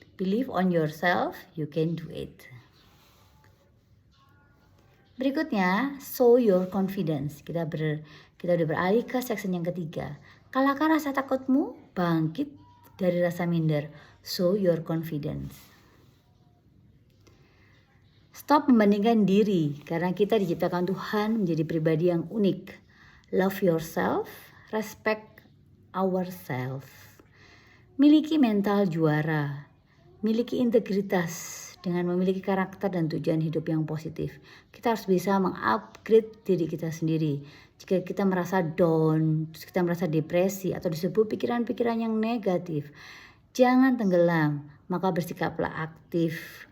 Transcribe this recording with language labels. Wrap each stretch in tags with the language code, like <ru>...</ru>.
<en>Believe on yourself, you can do it.</en> <id>Berikutnya,</id> <en>show your confidence.</en> <id>Kita udah beralih ke section yang ketiga. Kalahkan rasa takutmu, bangkit dari rasa minder.</id> <en>Show your confidence.</en> <id>Stop membandingkan diri, karena kita diciptakan Tuhan menjadi pribadi yang unik.</id> <en>Love yourself, respect ourselves.</en> <id>Miliki mental juara, miliki integritas dengan memiliki karakter dan tujuan hidup yang positif. Kita harus bisa mengupgrade diri kita sendiri. Jika kita merasa down, kita merasa depresi atau disebut pikiran-pikiran yang negatif, jangan tenggelam, maka bersikaplah aktif.</id>